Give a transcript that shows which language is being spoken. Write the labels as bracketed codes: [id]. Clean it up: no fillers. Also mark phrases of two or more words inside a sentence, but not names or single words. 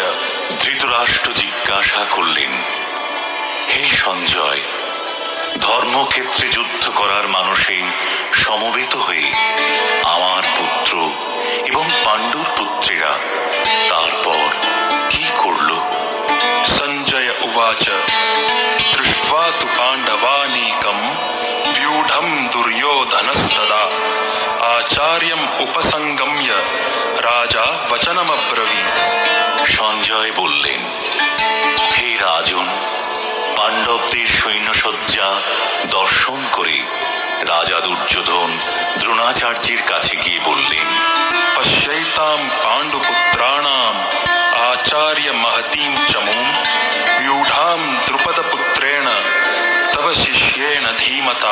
[bn] ধৃতরাষ্ট্র জিজ্ঞাসা করলেন, হে সঞ্জয়, ধর্মক্ষেত্রে যুদ্ধ করার মানসে সমবেত হয়ে আমার পুত্র এবং পাণ্ডুর পুত্রেরা তারপর কি করল? [sa] সঞ্জয় উবাচ দৃष्ट्वा तु पाण्डवानीकं व्यूढं दुर्योधनस्तदा आचार्यम् उपसंगम्य राजा वचनमब्रवीत्। [bn] সঞ্জয় বললেন, হে রাজন, পাণ্ডবদের সৈন্যসজ্জা দর্শন করে রাজা দুর্যোধন দ্রোণাচার্যের কাছে গিয়ে বললেন, [sa] পশ্যৈতাম পাণ্ডুপুত্রাণাম আচার্য মহতীম চমুম व्यूढां দ্রুপদপুত্রেণ তব শিষ্যেণ ধীমতা।